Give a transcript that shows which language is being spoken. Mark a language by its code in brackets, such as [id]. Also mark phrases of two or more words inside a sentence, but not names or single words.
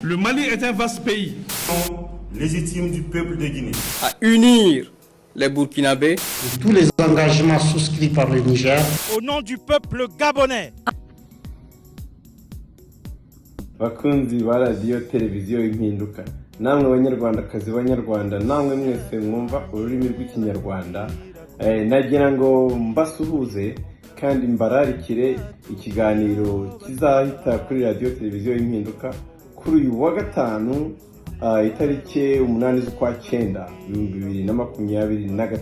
[fr] Le Mali est un vaste pays légitime du peuple de Guinée. À unir les Burkinabés. Tous les engagements souscrits par le Niger. Au nom du peuple gabonais. [rw] Bakunzi ba radio televiziyo Impinduka, namwe banyarwandakazi banyarwanda, namwe mwese mwumva ururimi rw'ikinyarwanda, nagira ngo mbasuhuze kandi mbararikire ikiganiro kizahita kuri radio televiziyo Impinduka kuri uyu wa gatanu itariki 8 z'ukwa 9 2023.